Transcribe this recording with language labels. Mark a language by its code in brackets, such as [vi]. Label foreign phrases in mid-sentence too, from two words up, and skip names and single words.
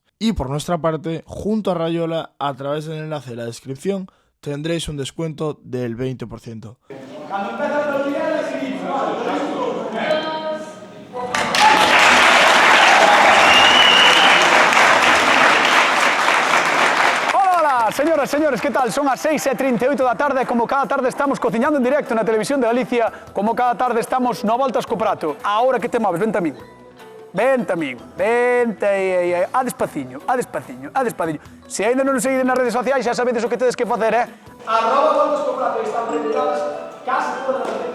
[es] Y por nuestra parte, junto a Rayola, a través del enlace de la descripción, tendréis un descuento del 20%. Señoras, señores, ¿qué tal? [gl] Son as 6:38 da tarde, como cada tarde estamos cociñando en directo na Televisión de Galicia, como cada tarde estamos no Voltas co Prato. Ahora que te moves, vente a min. Vente a min, vente aí, a despaciño, a despaciño, a despaciño. Se ainda non nos seguiden nas redes sociais, xa sabedes o que tedes que facer, @Voltas co Prato, están publicadas casi todas as redes.